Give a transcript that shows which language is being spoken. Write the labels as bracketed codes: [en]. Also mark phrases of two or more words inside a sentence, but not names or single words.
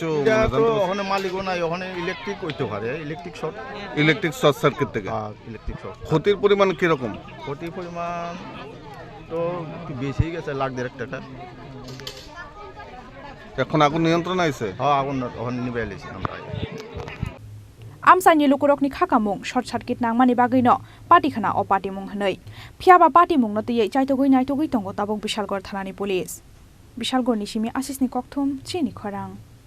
[bn] ওখানে মালিকও নাই ওখানে ইলেকট্রিক হইতে পারে [en] electric short circuit থেকে electric short [bn] ক্ষতির পরিমাণ কিরকম ক্ষতির পরিমাণ তো একটু বেশি গেছে $1.5 টাকা এখন আগুন নিয়ন্ত্রণ আইছে হ্যাঁ আগুন ওখানে নিবে এলেছি আমরা [trp] Amsaini Lukurokni Khakamung [en] short circuit [trp] nangmani bagino patikhana o patimung hnoi phiaba patimung no tiye chaitogui naitogui tongo tabong Bishalgor thanani police Bishalgor nishimi asisni kokthum chini khorang